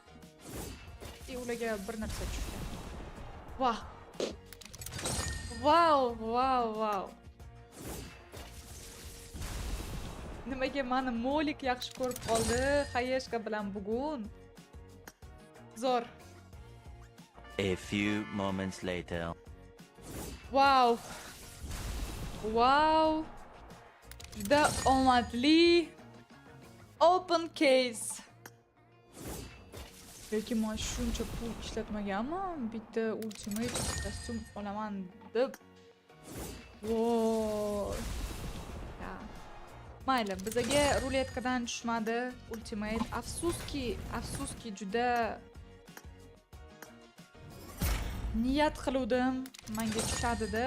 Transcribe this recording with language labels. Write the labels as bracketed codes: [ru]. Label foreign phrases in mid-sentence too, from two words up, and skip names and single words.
[uz] Ularga bir narsa tushgan. Wow. Nimaga meni Molik yaxshi ko'rib qoldi? Xayeshka bilan bugun. Zo'r. [en] A few moments later. Wow. The omadli open case. [uz] Lekin men shuncha pul ishlatmaganman, bitta ultimate kostyum olaman deb. Voy. Mayli, bizga ruletkadan tushmadi ultimate. Afsuski juda niyat qiluvdim menga tushadi deb.